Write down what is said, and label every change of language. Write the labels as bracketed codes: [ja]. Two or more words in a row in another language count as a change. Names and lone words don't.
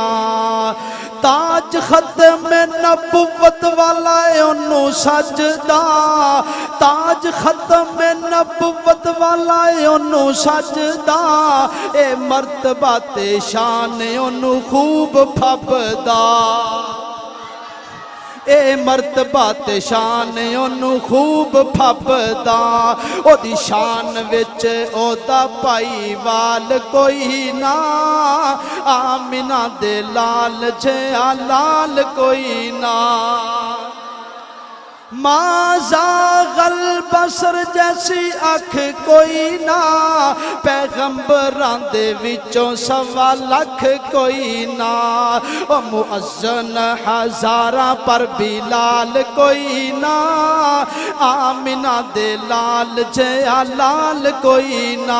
[pa] تاج ختم نبوت والا ہے انہوں سجدہ، تاج ختم نبوت والا ہے انہوں سجدہ، اے مرتبہ تے شان انہوں خوب پھبدا، اے مرتبہ تے شان انہوں خوب پھبدا۔ او دی شان وچ او دا پائی وال کوئی نہ، آمنہ دے لال جیا لال کوئی نہ۔ [ar] ما زاغ البصر [pa] جیسی اکھ کوئی نہ، پیغمبران دے وچوں سوا لکھ کوئی نہ۔ او مؤذن ہزاراں پر بلال کوئی نہ، آمنہ دے لال جیا لال کوئی نہ۔